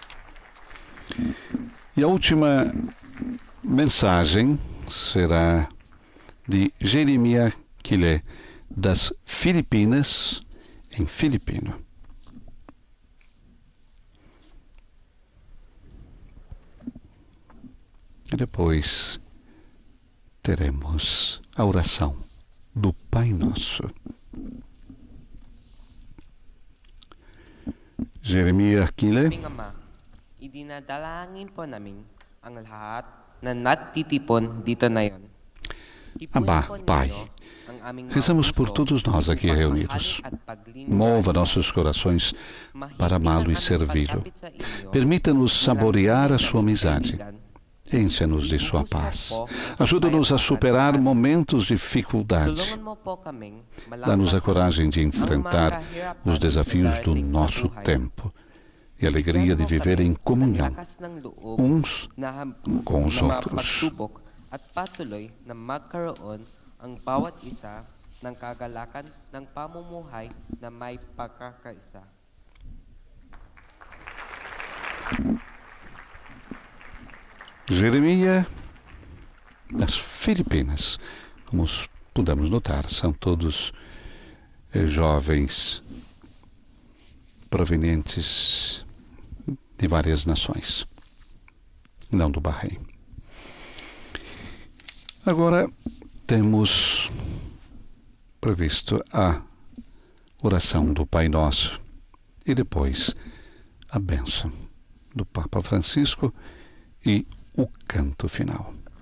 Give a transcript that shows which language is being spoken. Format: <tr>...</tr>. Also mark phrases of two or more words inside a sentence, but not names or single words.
<pt>E a última mensagem será de Jeremiah Kile, das Filipinas, em filipino. E depois teremos a oração do Pai Nosso. Jeremiah Kile.</pt> <tl>Idinadalangin po namin ang lahat na nagtitipon dito na yon.</tl> <pt>Abba, Pai, rezamos por todos nós aqui reunidos. Mova nossos corações para amá-lo e servi-lo. Permita-nos saborear a sua amizade. Encha-nos de sua paz. Ajuda-nos a superar momentos de dificuldade. Dá-nos a coragem de enfrentar os desafios do nosso tempo e a alegria de viver em comunhão uns com os outros.</pt> <tl>At patuloy na magkaroon ang bawat isa ng kagalakan ng pamumuhay na may pagkakaisa.</tl> <pt>Jeremiah, das Filipinas, como pudemos notar, são todos jovens provenientes de várias nações, não do Bahrein. Agora temos previsto a oração do Pai Nosso e depois a bênção do Papa Francisco e o canto final.</pt>